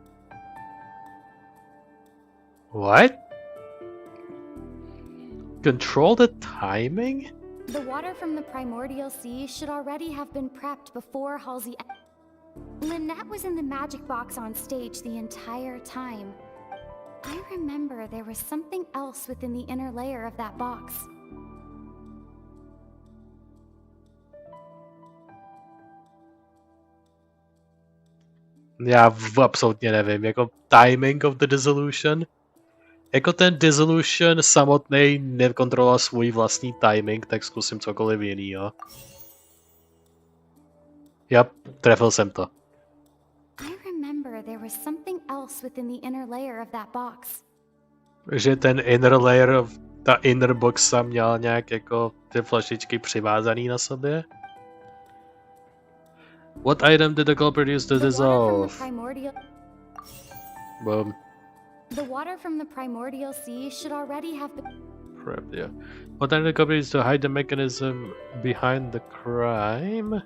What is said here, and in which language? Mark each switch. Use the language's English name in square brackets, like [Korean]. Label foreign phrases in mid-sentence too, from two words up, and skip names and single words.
[English] What? Control the timing? The water from the primordial sea should already have been prepped before Halsey... Lynette was in the magic box on stage the entire time. I remember there was something else within the inner layer of that box. [Czech] Já absolutně nevím, jako [English] timing of the dissolution. [Czech] Jako ten dissolution samotný nekontroloval svůj vlastní timing, tak zkusím cokoliv jinýho. Já trefil jsem to. [English] I remember there was something else within the inner layer of that box. [Czech] Že ten [English] inner layer, [Czech] ta inner boxa měla nějak jako ty flašičky přivázaný na sobě? [English] What item did the culprit use to dissolve? Boom. The water from the primordial sea should already have been... Yeah. What item did the culprit use to hide the mechanism behind the crime?